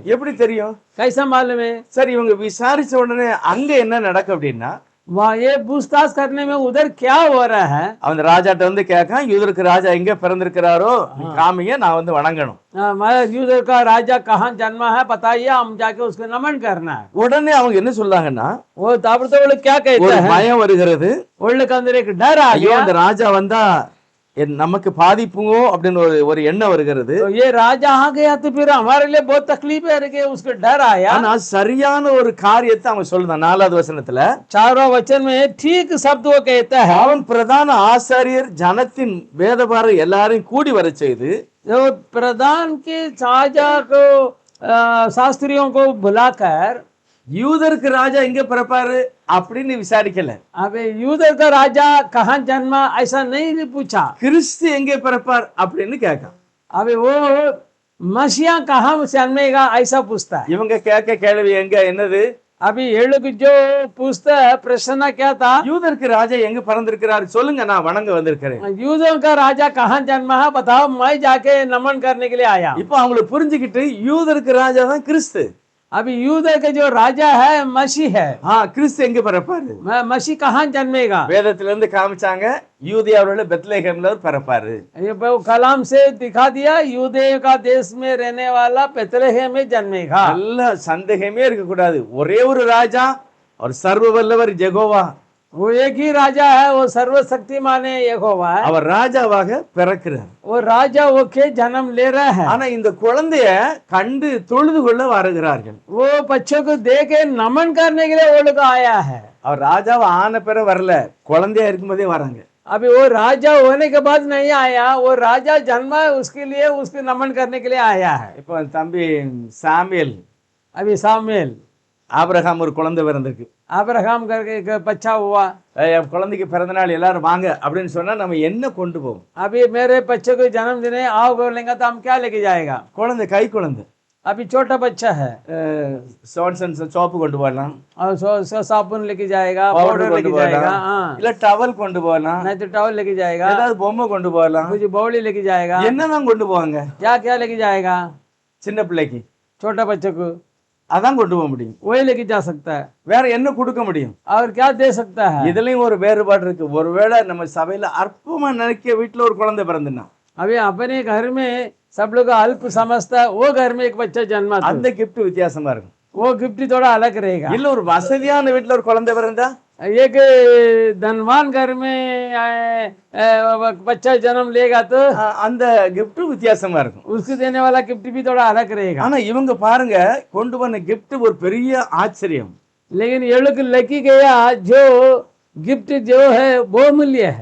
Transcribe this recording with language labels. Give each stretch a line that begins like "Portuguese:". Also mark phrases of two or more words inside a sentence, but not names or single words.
Tamil: எப்படி தெரியும்?
Hindi: कैसा मालूम है?
Tamil: சரி, இவங்க விசாரிச்ச உடனே அங்க என்ன நடக்கும் அப்படின்னா,
Hindi: वहाँ ये पूछताछ करने में उधर क्या हो रहा है?
Tamil: அவன் ராஜாட்ட வந்து கேட்கான், யூதருக்கு ராஜா எங்க பிறந்திருக்கிறாரோ காமிங்க, நான் வந்து வணங்கணும்.
Hindi: हमारा यूदर का राजा कहाँ जन्मा है बताइए, हम जाके उसको नमन करना है।
Tamil: உடனே அவங்க என்ன சொல்றாங்கன்னா,
Hindi: वो ताबड़तोड़ वो लोग क्या कहते
Tamil: ஒரு
Hindi: हैं?
Tamil: பயம் வருகிறது.
Hindi: वो लोग के अंदर एक डर आ
Tamil: ஐயோ,
Hindi: गया।
Tamil: அந்த ராஜா வந்தா நமக்கு பாதிப்புங்கோ அப்படின்னு ஒரு எண்ணம் வருகிறது.
Hindi: तो ये राजा आ गया तो फिर हमारे लिए बहुत तकलीफ है करके उसको डर आया।
Tamil: ஆனா சரியான ஒரு காரியத்தை அவன் சொல்லுதான் 4வது வசனத்துல.
Hindi: 4वां वचन में ठीक शब्द वो कहता है।
Tamil: அவன் பிரதான ஆசாரியர் ஜனத்தின் வேதபாரர் எல்லாரையும் கூடி வர செய்து,
Hindi: जो प्रधान के राजा को शास्त्रियों को बुलाकर,
Tamil: யூதருக்கு ராஜா எங்க பிறப்பாரு அப்படின்னு விசாரிக்கல.
Hindi: अब यूदर का राजा कहाँ जन्मा ऐसा नहीं पूछा।
Tamil: கிறிஸ்து எங்கே பிறப்பார் அப்படின்னு கேட்கான்.
Hindi: अब वो मसीहा कहाँ जन्मेगा ऐसा पूछता है।
Tamil: இவங்க கேட்க கேள்வி எங்க என்னது?
Hindi: अभी ये लोग जो पूछता है प्रश्न क्या था?
Tamil: யூதருக்கு ராஜா எங்க பிறந்திருக்கிறாரு சொல்லுங்க, நான் வணங்க வந்திருக்கிறேன்.
Hindi: यूदों का राजा कहाँ जन्मा है बताओ, मैं जाके नमन करने के लिए आया।
Tamil: இப்போ அவங்களுக்கு புரிஞ்சுக்கிட்டு யூதருக்கு ராஜா தான் கிறிஸ்து.
Hindi: अभी यूदा के जो राजा है मसीह है।
Tamil: கிறிஸ்து எங்க பிறப்பாரு?
Hindi: मसीह कहाँ जन्मेगा?
Tamil: வேதத்துல இருந்து காமிச்சாங்க, யூதியாவுல பெத்லெகேம்ல அவர் பிறப்பாரு.
Hindi: ये वो कलाम से दिखा दिया, यूदे का देश में रहने वाला बेथलेहेम में जन्मेगा।
Tamil: நல்ல சந்தேகமே இருக்க கூடாது. ஒரே ஒரு ராஜா, அவர் சர்வ வல்லவர் யெகோவா.
Hindi: वो एक ही राजा है, वो सर्वशक्तिमान है यहोवा है।
Tamil: அவர் ராஜாவாக பிறக்கிறார்.
Hindi: वो राजा होके जन्म ले रहा है।
Tamil: ஆனா இந்த குழந்தைய கண்டு தொழுது கொள்ள வருகிறார்கள்.
Hindi: वो बच्चों को दे के नमन करने के लिए वो लोग आया है।
Tamil: அவர் ராஜாவை ஆன பிற வரல, குழந்தையா இருக்கும்போதே வராங்க.
Hindi: अभी वो राजा होने के बाद नहीं आया, वो राजा जन्मा है उसके लिए उसके नमन करने के लिए आया है।
Tamil: இப்போ தம்பி சாமுவேல்,
Hindi: अभी सामुएल,
Tamil: ஆபிரகாம் ஒரு குழந்தை பிறந்திருக்கு.
Hindi: अब्राहम करके एक बच्चा हुआ।
Tamil: என் குழந்தைக்கு பிறந்த நாள் எல்லாரும் வாங்க அப்படின்னு சொன்னா நம்ம என்ன கொண்டு போவோம்?
Hindi: अभी मेरे बच्चे को जन्मदिन है, आओ बोलेंगे तो हम क्या लेके जाएगा?
Tamil: குழந்தை கை குழந்தை,
Hindi: अभी छोटा बच्चा है
Tamil: சோப்பு கொண்டு போகலாம்,
Hindi: और साबुन लेके जाएगा,
Tamil: பவுடர்
Hindi: पाउडर
Tamil: கொண்டு
Hindi: लेके जाएगा,
Tamil: போகலாம்,
Hindi: हाँ,
Tamil: இல்ல டவல் கொண்டு போகலாம்,
Hindi: नहीं तो टॉवल लेके जाएगा,
Tamil: ஏதாவது பொம்மை கொண்டு போகலாம்.
Hindi: कुछ बौली लेके जाएगा।
Tamil: என்னதான் கொண்டு போவாங்க?
Hindi: क्या क्या लेके जाएगा?
Tamil: சின்ன பிள்ளைக்கு
Hindi: छोटा बच्चे को
Tamil: அதான் கொண்டு போக முடியும்.
Hindi: वही लेके जा सकता है,
Tamil: வேற என்ன கொடுக்க முடியும்?
Hindi: और क्या दे सकता है?
Tamil: இதுலயும் ஒரு வேறுபாடு இருக்கு. ஒருவேளை நம்ம சபையில அற்பமா நினைக்க வீட்டுல ஒரு குழந்தை பிறந்துனா,
Hindi: अभी अपने घर में सब लोग अल्प समझता है, वो घर में एक बच्चा जन्मा तो
Tamil: அந்த கிஃப்ட் வித்தியாசமா இருக்கும்.
Hindi: वो गिफ्ट थोड़ा अलग रहेगा।
Tamil: இல்ல ஒரு வசதியான வீட்டுல ஒரு குழந்தை பிறந்தா,
Hindi: एक धनवान घर में बच्चा जन्म लेगा तो
Tamil: அந்த கிஃப்ட் வித்தியாசமா இருக்கும்.
Hindi: उसको देने वाला गिफ्ट भी थोड़ा अलग रहेगा।
Tamil: ஆனா இவங்க பாருங்க, கொண்டு வந்த கிஃப்ட் ஒரு பெரிய ஆச்சரியம்.
Hindi: लेकिन ये लोग लकी गया जो गिफ्ट जो है वो मूल्य है।